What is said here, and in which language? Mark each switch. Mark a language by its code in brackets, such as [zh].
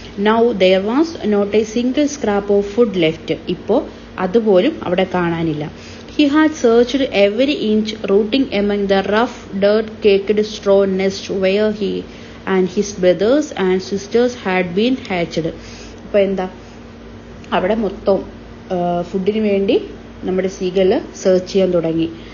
[en] Now there was not a single scrap of food left. [ml] ഇപ്പോൾ അതുപോലും അവിടെ കാണാനില്ല. [en] He had searched every inch, rooting among the rough, dirt-caked straw nest where he and his brothers and sisters had been hatched. [ml] അപ്പോൾ എന്താ, അവിടെ മൊത്തം ഫുഡിന് വേണ്ടി നമ്മുടെ സീകള് സെർച്ച് ചെയ്യാൻ തുടങ്ങി.